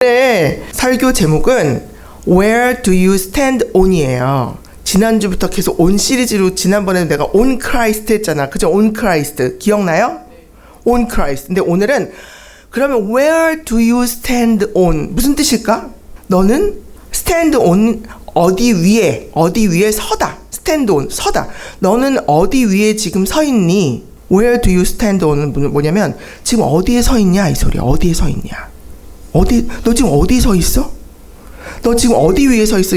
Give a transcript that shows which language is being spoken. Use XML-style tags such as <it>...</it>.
<ko>오늘 설교 제목은</ko> <en>Where do you stand on</en> <ko>이에요. 지난주부터 계속 on 시리즈로 지난번에 내가</ko> <en>on Christ</en> <ko>했잖아. 그죠?</ko> <en>on Christ.</en> <ko>기억나요? on Christ.</ko> <en>근데 오늘은 그러면 Where do you stand on?</en> <ko>무슨 뜻일까? 너는</ko> <en>stand on</en> <ko>어디 위에 서다.</ko> <en>stand on</en> <ko>서다. 너는 어디 위에 지금 서 있니?</ko> <en>Where do you stand on</en> <ko>은 뭐냐면 지금 어디에 서 있냐 이 소리야. 어디에 서 있냐. 너 지금 어디 서 있어? 너 지금 어디 위에 서 있어?</ko>